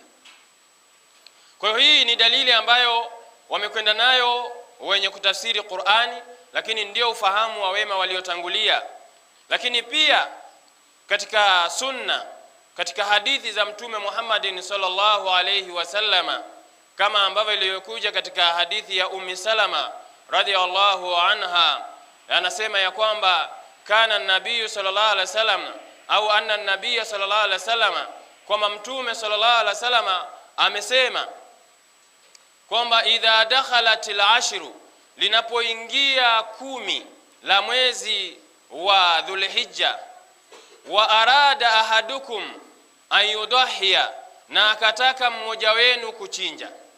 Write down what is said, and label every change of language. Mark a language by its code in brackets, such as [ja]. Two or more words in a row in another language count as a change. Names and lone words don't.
[sw] Kwa hiyo hii ni dalili ambayo wamekwenda nayo wenye kutafsiri Qur'ani, lakini ndio ufahamu wa wema waliotangulia. Lakini pia katika sunna, katika hadithi za Mtume Muhammadin [ar] صلى الله عليه وسلم, [sw] kama ambavyo iliyokuja katika hadithi ya Ummi Salama [ar] رضي الله عنها, [sw] anasema ya kwamba [ar] كان النبي صلى الله عليه وسلم, [sw] au [ar] أن النبي صلى الله عليه وسلم, [sw] kwamba Mtume [ar] صلى الله عليه وسلم [sw] amesema kwamba [ar] إذا دخلت العشر, [sw] linapoingia 10 la mwezi wa Dhulhijja, [ar] وأراد أحدكم أن يضحي, [sw] na akataka mmoja wenu kuchinja,